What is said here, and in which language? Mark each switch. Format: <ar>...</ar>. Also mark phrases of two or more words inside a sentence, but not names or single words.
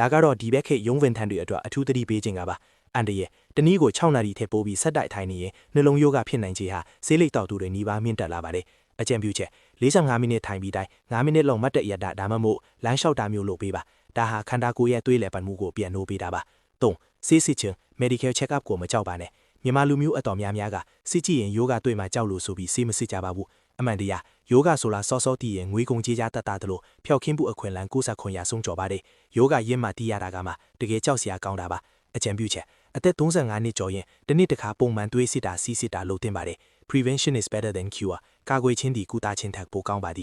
<my>ကတော့ဒီဘက်ခေတ်ရုံးဝင်ထန်တွေအတွက်အထူးသတိပေးခြင်းကပါအန်တရဲ့တနည်းကို6နာရီထက်ပိုပြီးဆက်တိုက်ထိုင်နေရင်နှလုံးရောဂါဖြစ်နိုင်ခြေဟာဆေးလိပ်တောက်သူတွေနှီးပါမြင့်တက်လာပါတယ် အကြံပြုချက်45မိနစ်ထိုင်ပြီးတိုင်း9မိနစ်လောက်မတ်တက်ရတာဒါမှမဟုတ်လမ်းလျှောက်တာမျိုးလုပ်ပေးပါဒါဟာခန္ဓာကိုယ်ရဲ့သွေးလည်ပတ် မှုကိုပြန်နှိုးပေးတာပါ3ဆေးစစ်ခြင်း</my> <en>medical check up</en> <my>ကိုမကြောက်ပါနဲ့မြန်မာလူမျိုးအတော်များများကစစ်ကြည့်ရင်ယောဂတွေ့မှာကြောက်လို့ဆိုပြီးဆေးမစစ်ကြပါဘူးအမှန်တရားယောဂဆိုတာစောစောတည်ရင်ငွေကုန်ကြေးကြတတ်တာလို့ဖျောက်ခင်းမှုအခွင့်အလမ်း69%ဆုံးကျော်ပါတယ်ယောဂရင်းမှတည်ရတာကမှတကယ်ကြောက်စရာကောင်းတာပါအကြံပြုချက်အသက်35နှစ်ကျော်ရင်တစ်နှစ်တစ်ခါပုံမှန်သွေးစစ်တာစီးစစ်တာလုပ်သင့်ပါတယ်</my> <en>Prevention is better than cure</en> <my>ကာကွယ်ခြင်းသည်ကုသခြင်းထက်ပိုကောင်းပါသည်</my>